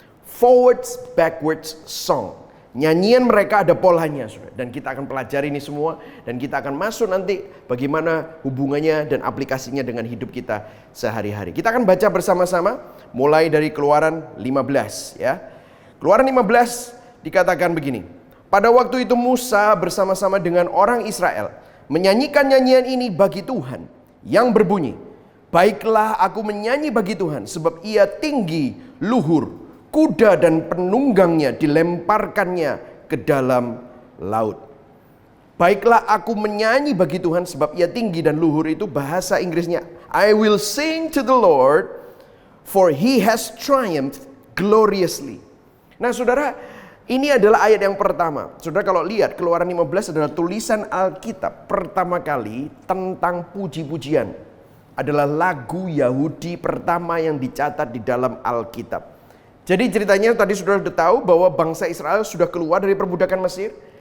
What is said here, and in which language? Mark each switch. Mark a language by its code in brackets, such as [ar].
[en] Forwards, backwards song. [id] Nyanyian mereka ada polanya, saudara. Dan kita akan pelajari ini semua. Dan kita akan masuk nanti bagaimana hubungannya dan aplikasinya dengan hidup kita sehari-hari. Kita akan baca bersama-sama mulai dari Keluaran 15. Ya. Keluaran 15 dikatakan begini. Pada waktu itu Musa bersama-sama dengan orang Israel menyanyikan nyanyian ini bagi Tuhan yang berbunyi, baiklah aku menyanyi bagi Tuhan sebab Ia tinggi, luhur. Kuda dan penunggangnya dilemparkannya ke dalam laut. Baiklah aku menyanyi bagi Tuhan sebab Ia tinggi dan luhur, itu bahasa Inggrisnya. [en] I will sing to the Lord for He has triumphed gloriously. [id] Nah saudara, ini adalah ayat yang pertama. Saudara kalau lihat Keluaran 15 adalah tulisan Alkitab pertama kali tentang puji-pujian. Adalah lagu Yahudi pertama yang dicatat di dalam Alkitab. Jadi ceritanya tadi sudah tahu bahwa bangsa Israel sudah keluar dari perbudakan Mesir.